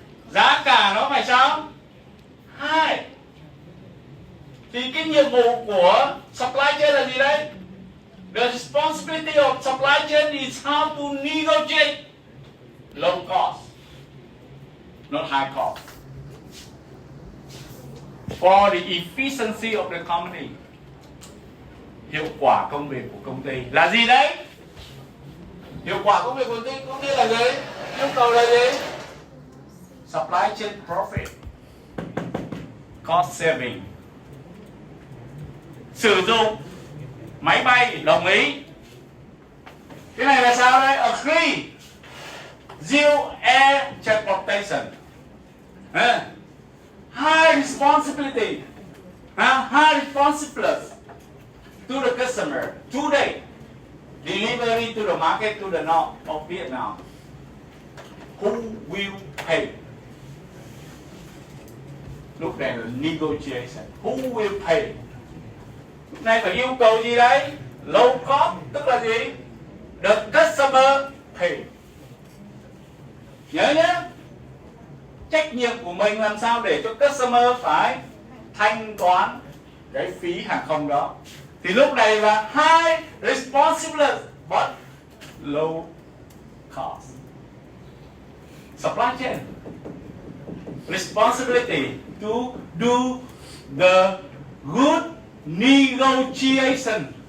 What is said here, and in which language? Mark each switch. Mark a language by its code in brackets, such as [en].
[vi] Giá cả nó phải sao? 2. Thì cái nhiệm vụ của supply chain là gì đấy? [en] The responsibility of supply chain is how to negotiate low cost, not high cost, for the efficiency of the company. [vi] Hiệu quả công việc của công ty là gì đấy? Hiệu quả công việc của công ty là gì? Yêu cầu là gì? [en] Supply chain profit, cost saving. [vi] Sử dụng máy bay đồng ý. Cái này là sao đấy? [en] Agree. Zero air transportation. High responsibility. High responsibility to the customer. Today, delivery to the market to the north of Vietnam. Who will pay? [vi] Lúc này là negotiation. [en] Who will pay? [vi] Lúc này phải yêu cầu gì đấy? Low cost, tức là gì? [en] The customer pay. [vi] Nhớ nhé. Trách nhiệm của mình làm sao để cho customer phải thanh toán cái phí hàng không đó. Thì lúc này là [en] high responsibility but low cost. Supply chain responsibility to do the good negotiation.